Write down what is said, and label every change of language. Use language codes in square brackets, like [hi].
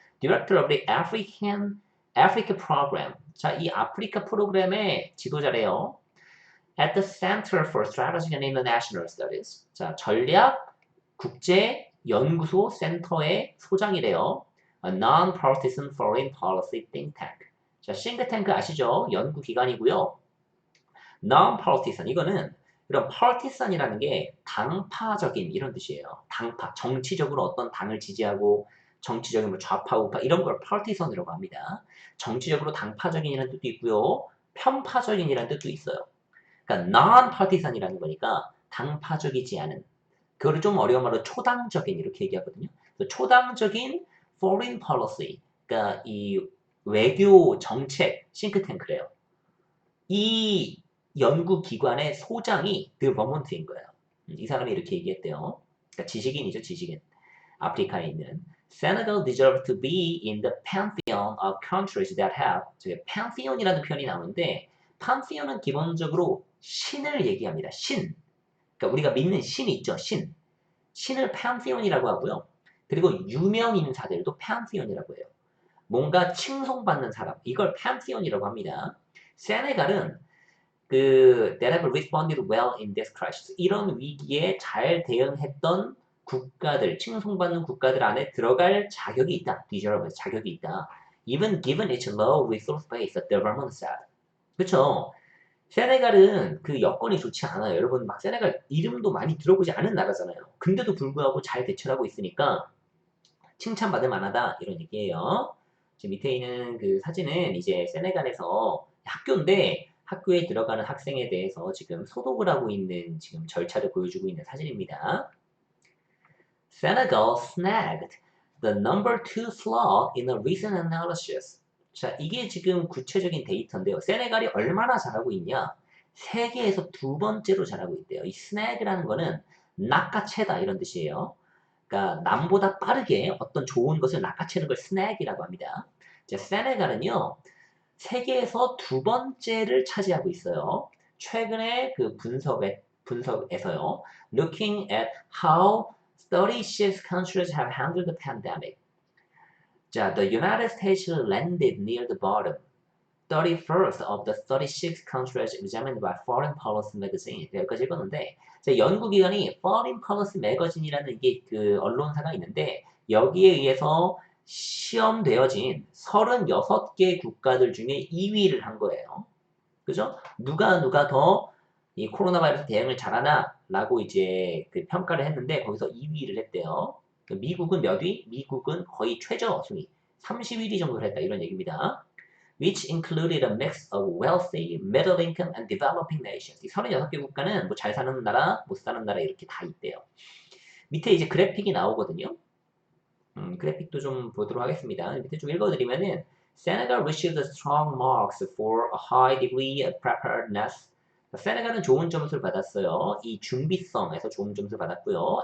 [en] Director of the Africa Program. [ko] 자, 이 아프리카 프로그램의 지도자래요. [en] At the Center for Strategic and International Studies. [ko] 자, 전략 국제 연구소 센터의 소장이래요. [en] A non-partisan foreign policy think tank. [ko] 자, 싱크탱크 아시죠? 연구 기관이고요. non-partisan 이거는 이런 partisan이라는 게 당파적인 이런 뜻이에요. 당파, 정치적으로 어떤 당을 지지하고 정치적인 뭐 좌파 우파 이런 걸 partisan이라고 합니다. 정치적으로 당파적인이라는 뜻도 있고요. 편파적인이라는 뜻도 있어요. 그러니까 non-partisan이라는 거니까 당파적이지 않은 그거를 좀 어려운 말로 초당적인 이렇게 얘기하거든요. 초당적인 foreign policy, 그러니까 이 외교 정책 싱크탱크래요. 이 연구기관의 소장이 드 버몬트인 거예요. 이 사람이 이렇게 얘기했대요. 그러니까 지식인이죠, 지식인. 아프리카에 있는. [en] Senegal deserves to be in the pantheon of countries that have. [ko] 저게 pantheon이라는 표현이 나오는데 pantheon은 기본적으로 신을 얘기합니다. 신. 그러니까 우리가 믿는 신이 있죠, 신. 신을 pantheon이라고 하고요. 그리고 유명 인사들도 pantheon이라고 해요. 뭔가 칭송받는 사람, 이걸 pantheon이라고 합니다. 세네갈은 [en] that have responded well in this crisis. [ko] 이런 위기에 잘 대응했던 국가들, 칭송받는 국가들 안에 들어갈 자격이 있다. deserve, 자격이 있다. [en] Even given its low resource base, the government said. [ko] 그렇죠? 세네갈은 그 여건이 좋지 않아요. 여러분 막 세네갈 이름도 많이 들어보지 않은 나라잖아요. 근데도 불구하고 잘 대처를 하고 있으니까 칭찬받을 만하다 이런 얘기예요. 지금 밑에 있는 그 사진은 이제 세네갈에서 학교인데 학교에 들어가는 학생에 대해서 지금 소독을 하고 있는 지금 절차를 보여주고 있는 사진입니다. [en] Senegal snagged the number 2 slot in a recent analysis. [ko] 자, 이게 지금 구체적인 데이터인데요. 세네갈이 얼마나 잘하고 있냐? 세계에서 두 번째로 잘하고 있대요. 이 snag라는 거는 낚아채다 이런 뜻이에요. 그러니까 남보다 빠르게 어떤 좋은 것을 낚아채는 걸 스낵이라고 합니다. 자, 세네갈은요, 세계에서 두 번째를 차지하고 있어요. 최근에 그 분석에서요, [en] looking at how 36 countries have handled the pandemic. 자, the United States landed near the bottom. 31st of the 36 countries examined by Foreign Policy Magazine. [ko] 여기까지 읽었는데, 연구기관이 Foreign Policy Magazine이라는 이게 그 언론사가 있는데, 여기에 의해서 시험되어진 36개 국가들 중에 2위를 한 거예요. 그죠? 누가 더 이 코로나 바이러스 대응을 잘하나? 라고 이제 그 평가를 했는데, 거기서 2위를 했대요. 미국은 몇 위? 미국은 거의 최저 순위. 31위 정도를 했다. 이런 얘기입니다. [en] which included a mix of wealthy, middle income, and developing nations. [ko] 이 36개 국가는 뭐 잘 사는 나라, 못 사는 나라 이렇게 다 있대요. 밑에 이제 그래픽이 나오거든요. 그래픽도 좀 보도록 하겠습니다. 밑에 좀 읽어드리면은 [en] Senegal received strong marks for a high degree of preparedness. [ko] 세네갈은 좋은 점수를 받았어요. 이 준비성에서 좋은 점수를 받았고요.